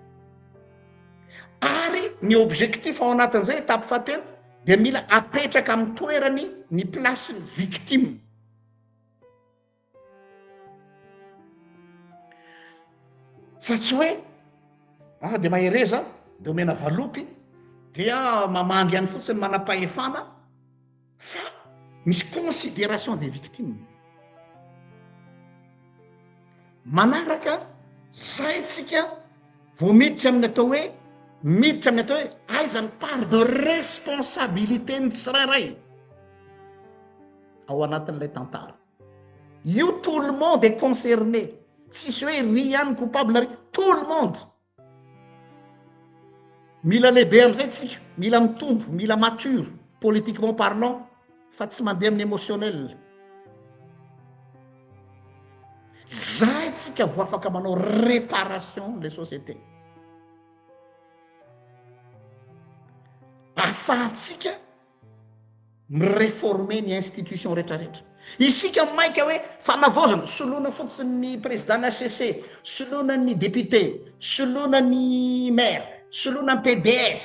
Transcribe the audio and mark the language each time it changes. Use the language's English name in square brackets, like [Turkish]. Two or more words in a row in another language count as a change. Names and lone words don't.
[Malagasy] Ary ny objectif ao anatin'izay étape fahatelo dia mila apetraka amin'ny toerany ny place ny victime. Fa tsy hoe dia mahereza dia omena valopy dia mamangy any fotsiny manam-pahefana, fa misy [French] considération des victimes. [Malagasy] Manaraka zay tsika vao miditra amin'ny atao hoe aiza ny [French] part de responsabilité [Malagasy] ny tsirairay ao anatin'ilay tantara. [French] Io tout le monde est concerné. [Malagasy] Tsisy hoe ry ihany coupable ry, [French] tout le monde. [Malagasy] Mila lehibe am'izay tsika, mila mitombo, mila [French] mature politiquement parlant, [Malagasy] fa tsy mandeha amin'ny émotionnel. Zay tsika vo afaka manao [French] réparation les sociétés. [Malagasy] Afahantsika mireformer ny institution rehetrarehetra. Isika maika hoe fanavozana, soloana fotsiny ny président HCC, soloana ny député, soloana ny maire, soloana ny PDS.